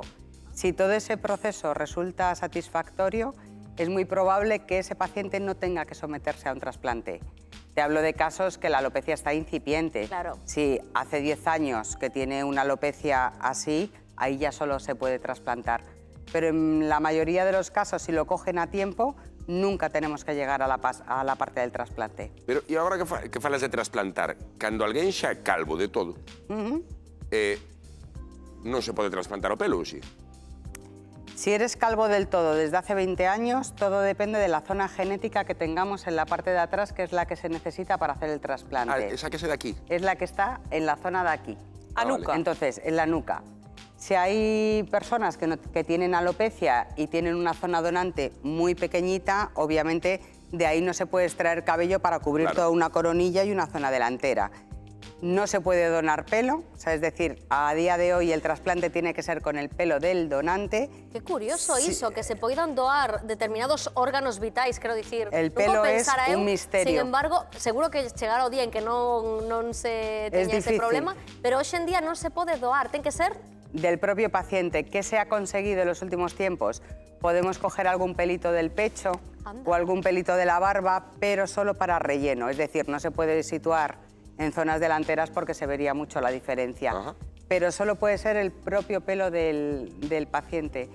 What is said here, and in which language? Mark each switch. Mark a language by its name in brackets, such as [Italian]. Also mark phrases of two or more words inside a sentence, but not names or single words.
[Spanish] Si todo ese proceso resulta satisfactorio, es muy probable que ese paciente no tenga que someterse a un trasplante. Te hablo de casos que la alopecia está incipiente. Claro. Si hace 10 años que tiene una alopecia así, ahí ya solo se puede trasplantar. Pero en la mayoría de los casos, si lo cogen a tiempo, nunca tenemos que llegar a la parte del trasplante. [Galician] Pero, e agora que falas de trasplantar, cando alguén xa é calvo de todo, non se pode trasplantar o pelo, ou si? [Spanish] Si eres calvo del todo desde hace 20 años, todo depende de la zona genética que tengamos en la parte de atrás, que es la que se necesita para hacer el trasplante. Esa que se de aquí. Es la que está en la zona de aquí. [Galician] A nuca. [Spanish] Entonces, en la nuca. Si hay personas que tienen alopecia y tienen una zona donante muy pequeñita, obviamente de ahí no se puede extraer cabello para cubrir toda una coronilla y una zona delantera. No se puede donar pelo, o sea, es decir, a día de hoy el trasplante tiene que ser con el pelo del donante. [Galician] Qué curioso iso, que se poidan doar determinados órganos vitais, quero dicir. [Spanish] El pelo es un misterio. Sin embargo, [Galician] seguro que chegará o día en que non se teña ese problema, pero hoxe en día non se pode doar, ten que ser [Spanish] del propio paciente. ¿Qué se ha conseguido en los últimos tiempos? Podemos coger algún pelito del pecho o algún pelito de la barba, pero solo para relleno, es decir, no se puede situar en zonas delanteras porque se vería mucho la diferencia. Pero solo puede ser el propio pelo del paciente.